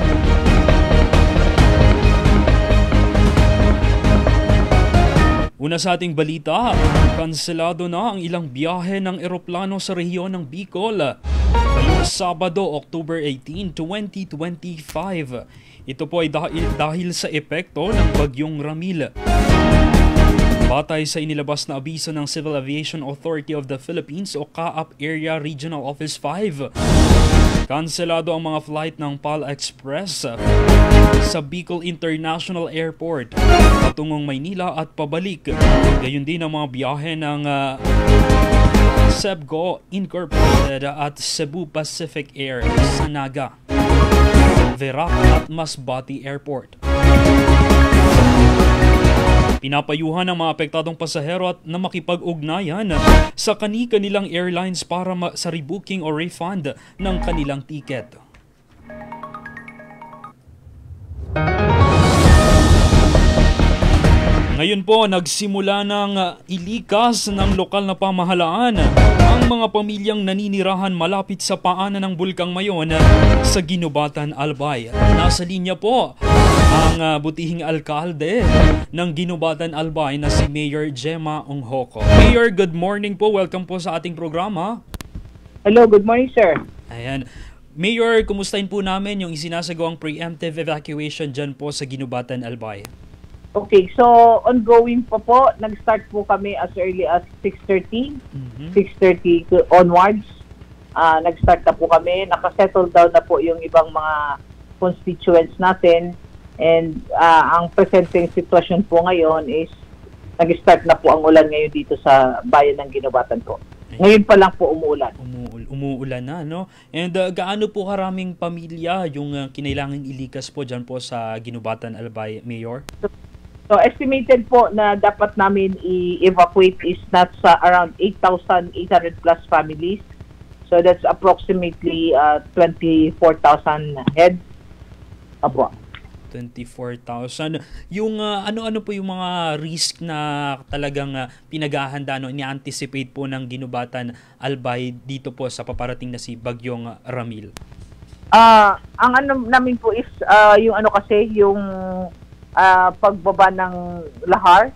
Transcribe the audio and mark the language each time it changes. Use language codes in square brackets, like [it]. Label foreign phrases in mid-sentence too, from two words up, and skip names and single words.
[tl] Una sa ating balita, kanselado na ang ilang biyahe ng eroplano sa rehiyon ng Bicol. Ngayong Sabado, October 18, 2025. Ito po ay dahil sa epekto ng bagyong Ramil. Batay sa inilabas na abiso ng Civil Aviation Authority of the Philippines o CAAP Area Regional Office 5, kanselado ang mga flight ng PAL Express sa Bicol International Airport patungong Maynila at pabalik. Gayon din ang mga biyahe ng Sebgo Incorporated at Cebu Pacific Air sa Naga, Verac at Masbate Airport. Pinapayuhan ang mga apektadong pasahero at na makipag-ugnayan sa kani-kanilang airlines para sa rebooking o refund ng kanilang ticket. Ngayon po, nagsimula ng ilikas ng lokal na pamahalaan ang mga pamilyang naninirahan malapit sa paanan ng Bulkang Mayon sa Ginubatan, Albay. Nasa linya po ang butihing alkalde ng Ginubatan, Albay na si Mayor Gemma Onghoko. Mayor, [en] good morning [tl] po. Welcome po sa ating programa. [en] Hello, good morning, sir. [tl] Ayan. Mayor, kumustahin po namin yung isinasagawang [en] preemptive evacuation [tl] dyan po sa Ginubatan, Albay? Okay, so ongoing po. Nag-start po kami [en] as early as 6:30. 6:30 onwards. [tl] Nag-start na po kami. Nakasettle down na po yung ibang mga constituents natin. And ang presenteng sitwasyon po ngayon is nag-start na po ang ulan ngayon dito sa bayan ng Ginubatan po. Ngayon pa lang po umuulan. Umuulan na, no? And gaano po karaming pamilya yung kinailangang ilikas po dyan po sa Ginubatan, Albay, Mayor? So estimated po na dapat namin i-evacuate is not sa around 8,800 plus families. [en] So that's approximately 24,000 heads. [tl] Apo. 24,000. Yung ano-ano po yung mga risk na talagang pinaghahanda, no, ini-anticipate po ng Ginubatan, Albay dito po sa paparating na si Bagyong Ramil? Ang ano namin po is yung ano kasi yung pagbaba ng lahar.